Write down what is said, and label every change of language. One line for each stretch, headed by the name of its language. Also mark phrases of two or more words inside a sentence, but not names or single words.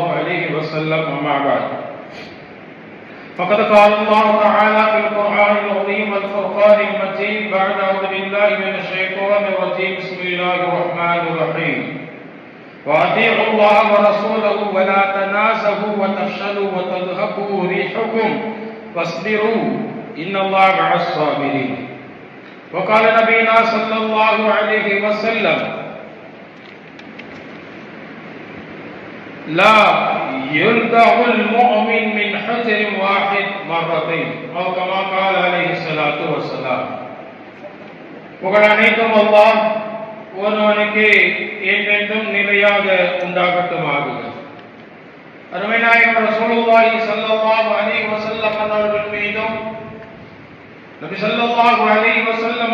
Arabic: عليه وسلم أما بعد فقد قال الله تعالى في القرآن العظيم والفرقان المجيد بعد أعوذ بالله من الشيطان الرجيم بسم الله الرحمن الرحيم وأطيعوا الله ورسوله ولا تنازعوا وتفشلوا وتذهبوا ريحكم واصبروا إن الله مع الصابرين وقال نبينا صلى الله عليه وسلم لا يلدغ المؤمن من حجر واحد مرتين أو كما قال عليه الصلاة والسلام
Tamil: புகழ் அனைத்தும் அல்லாஹ் ஒருவனுக்கு என்றென்றும் நிலையாக உண்டாகட்டுமாக. அருமை நாயகம்
Arabic: رسول الله صلى الله عليه وسلم
Tamil: அவர்கள் மீதும் நபி
Arabic: صلى الله عليه وسلم